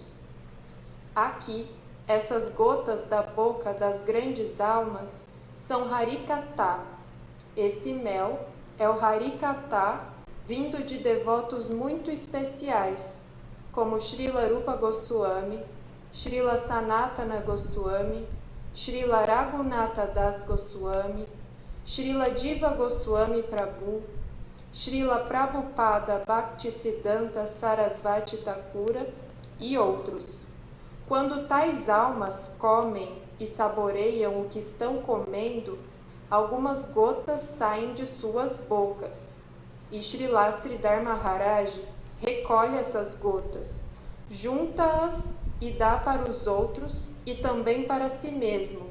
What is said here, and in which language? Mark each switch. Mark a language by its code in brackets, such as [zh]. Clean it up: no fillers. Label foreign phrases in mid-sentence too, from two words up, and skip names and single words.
[pt] Aqui, essas gotas da boca das grandes almas são Harikatha. Esse mel é o Harikatha vindo de devotos muito especiais, como Srila Rupa Goswami, Srila Sanatana Goswami, Srila Raghunatha Das Goswami, Srila Jiva Goswami Prabhu, Srila Prabhupada Bhaktisiddhanta Sarasvati Thakura e outros. Quando tais almas comem e saboreiam o que estão comendo, algumas gotas saem de suas bocas, e Srila Sridhar Maharaj recolhe essas gotas, junta-as e dá para os outros e também para si mesmo.